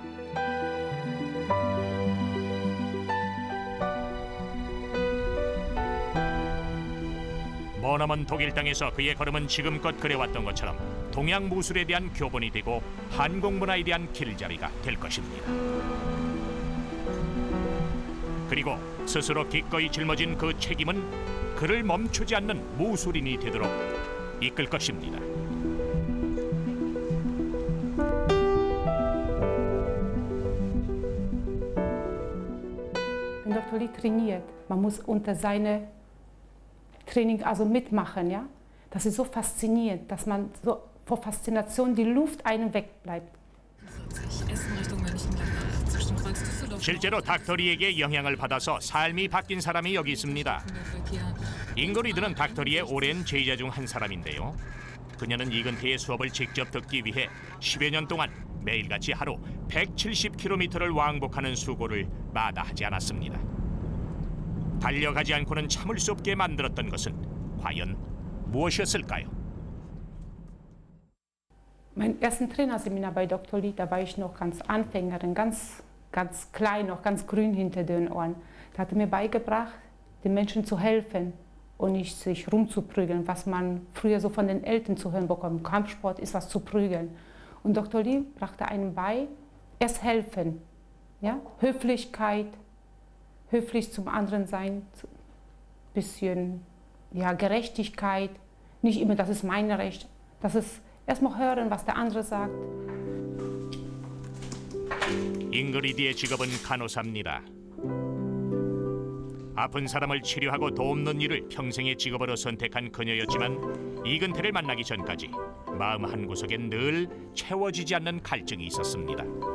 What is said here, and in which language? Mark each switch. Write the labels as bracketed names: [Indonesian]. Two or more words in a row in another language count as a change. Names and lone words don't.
[Korean] 머나먼 독일 땅에서 그의 걸음은 지금껏 그래왔던 것처럼 동양 무술에 대한 교본이 되고 한국 문화에 대한 길잡이가 될 것입니다. 그리고 스스로 기꺼이 짊어진 그 책임은 그를 멈추지 않는 무술인이 되도록 이끌 것입니다. [German] Wenn Dr. Lee trainiert, man muss unter seine Training also mitmachen, ja? Das ist so faszinierend, dass man so vor Faszination die Luft einem wegbleibt. 40 Essen Richtung Mönchengladbach zwischen Kreuz Düsseldorf [Korean] 실제로 닥터리에게 영향을 받아서 삶이 바뀐 사람이 여기 있습니다. 잉그리드는 닥터리의 오랜 제자 중 한 사람인데요. 그녀는 이근태의 수업을 직접 듣기 위해 10여 년 동안 매일같이 하루 170km를 왕복하는 수고를 마다하지 않았습니다. 달려가지 않고는 참을 수 없게 만들었던 것은 과연 무엇이었을까요? [German] Mein ersten Trainerseminar bei Dr. Lee, da war ich noch ganz Anfängerin, ganz klein, noch ganz grün hinter den Ohren. Da hat er mir beigebracht, den Menschen zu helfen und nicht sich rumzuprügeln, was man früher so von den Eltern zu hören bekommt. Kampfsport ist was zu prügeln. Und Dr. Lee brachte einem bei, erst helfen, ja? Höflichkeit, höflich zum anderen sein, bisschen ja, Gerechtigkeit, nicht immer, das ist mein Recht, das ist erstmal hören, was der andere sagt. [Korean] 잉그리드의 직업은 간호사입니다. 아픈 사람을 치료하고 돕는 일을 평생의 직업으로 선택한 그녀였지만 이근태를 만나기 전까지 마음 한구석엔 늘 채워지지 않는 갈증이 있었습니다.